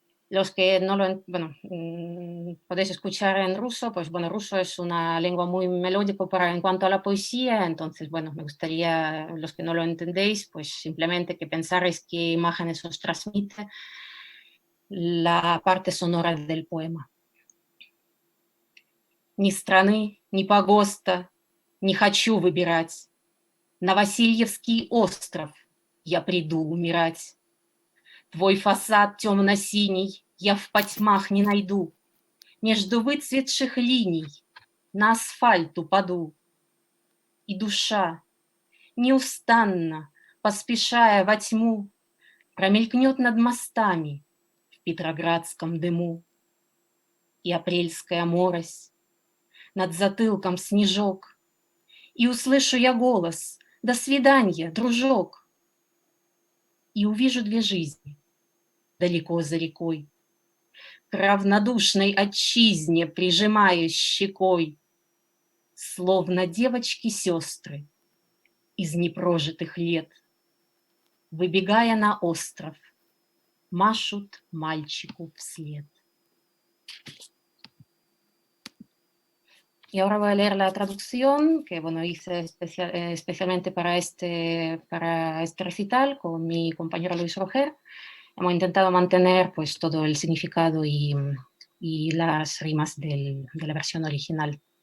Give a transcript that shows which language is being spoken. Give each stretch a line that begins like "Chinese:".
Spanish: Los que no lo, bueno, podéis escuchar en ruso, pues bueno, ruso es una lengua muy melódica en cuanto a la poesía, entonces, bueno, me gustaría, los que no lo entendéis, pues simplemente que pensarais qué imágenes os transmite la parte sonora del poema.
Russian: Ни страны, ни погоста не хочу выбирать. На Васильевский остров я приду умирать. Твой фасад темно-синий я в потьмах не найду. Между выцветших линий на асфальт упаду. И душа, неустанно, поспешая во тьму, промелькнет над мостами в петроградском дыму. И апрельская морось, над затылком снежок, и услышу я голос: «До свиданья, дружок!» И увижу две жизни далеко за рекой, к равнодушной отчизне прижимаюсь щекой, словно девочки-сестры из непрожитых лет, выбегая на остров, машут мальчику вслед.
Spanish: Y ahora voy a leer la traducción que bueno, hice especialmente para este recital con mi compañero Luis Roger. Hemos intentado mantener pues, todo el significado y las rimas de la versión original.